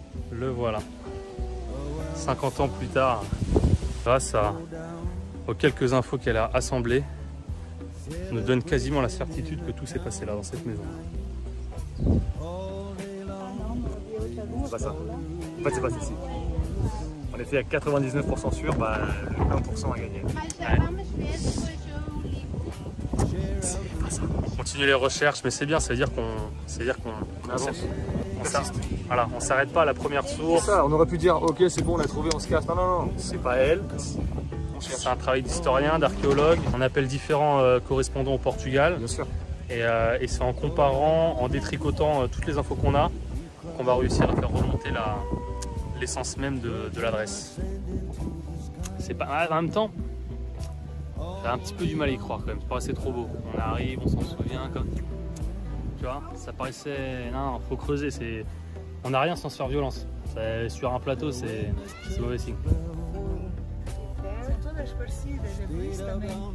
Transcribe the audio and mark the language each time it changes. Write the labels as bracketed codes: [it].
[fr] Le voilà. 50 ans plus tard, grâce aux quelques infos qu'elle a assemblées, nous donne quasiment la certitude que tout s'est passé là, dans cette maison. C'est pas ça. En fait, c'est pas ici. On On était à 99% sûr, bah, le 1% a gagné. [pt] Mas já vamos ver depois o livro. [fr] On continue les recherches, mais c'est bien, ça veut dire qu'on avance. Voilà, on s'arrête pas à la première source. Ça, on aurait pu dire ok c'est bon on a trouvé, on se casse. Non, non, non, c'est pas elle. On cherche. C'est un travail d'historien, d'archéologue. On appelle différents correspondants au Portugal. Bien sûr. Et c'est en comparant, en détricotant toutes les infos qu'on a, qu'on va réussir à faire remonter l'essence même de l'adresse. C'est pas en même temps, j'ai un petit peu du mal à y croire quand même. Ça paraissait trop beau. On arrive, on s'en souvient comme. Tu vois, ça paraissait. Non, faut creuser. On n'a rien sans se faire violence. Sur un plateau, c'est mauvais signe. [pt] São todas parecidas, é por isso também.